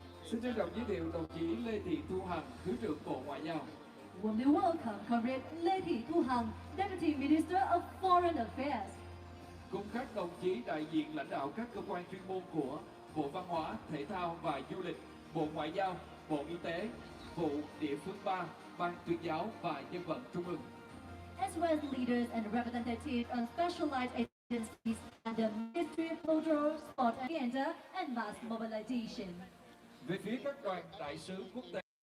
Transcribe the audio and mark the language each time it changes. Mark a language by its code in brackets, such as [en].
[vi] Xin trân trọng giới thiệu đồng chí Lê Thị Thu Hằng, Thứ trưởng Bộ Ngoại giao. [en] Warmly welcome Comrade Lê Thị Thu Hằng, Deputy Minister of Foreign Affairs. [vi] cùng các đồng chí đại diện lãnh đạo các cơ quan chuyên môn của Bộ Văn hóa, Thể thao và Du lịch, Bộ Ngoại giao, Bộ Y tế, vụ địa phương 3, Ban tuyên giáo và dân vận trung ương. [en] As well as leaders and representatives of specialized agencies and the Ministry of Culture, Sport and Agenda and Mass Mobilization. [vi] Về phía các đoàn đại sứ quốc tế,